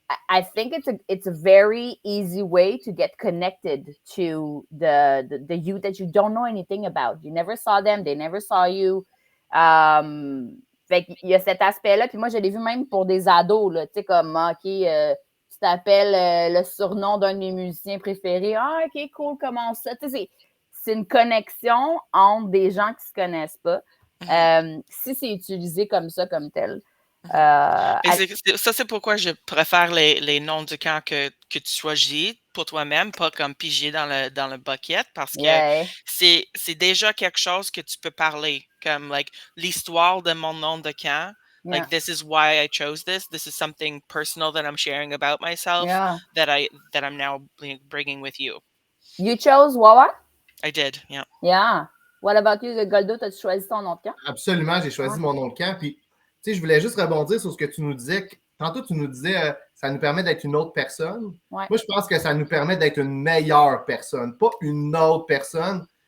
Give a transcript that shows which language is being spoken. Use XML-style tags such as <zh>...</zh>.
<en>I think it's a very easy way to get connected to the youth that you don't know anything about. You never saw them, they never saw you.</en> <fr>Fait qu'il y a cet aspect-là. Puis moi, je l'ai vu même pour des ados, là, tu sais, comme, OK, tu t'appelles le surnom d'un de mes musiciens préférés. Ah, OK, cool, comment ça? Tu sais, c'est une connexion entre des gens qui ne se connaissent pas. Si c'est utilisé comme ça, comme tel. Ça, c'est pourquoi je préfère les noms de camp que tu choisis pour toi-même, pas comme pigé dans le bucket, parce que c'est déjà quelque chose que tu peux parler, comme like l'histoire de mon nom de camp.</fr> <en>Like, this is why I chose this. This is something personal that I'm sharing about myself that I'm now bringing with you. You chose Wawa? I did, yeah. Yeah. What about you, Goldo?</en> <fr>As-tu choisi ton nom de camp? Absolument, j'ai choisi mon nom de camp. Puis, tu sais, je voulais juste rebondir sur ce que tu nous disais. Tantôt, tu nous disais, ça nous permet d'être une autre personne. Ouais. Moi, je pense que ça nous permet d'être une meilleure personne, pas une autre personne.</fr>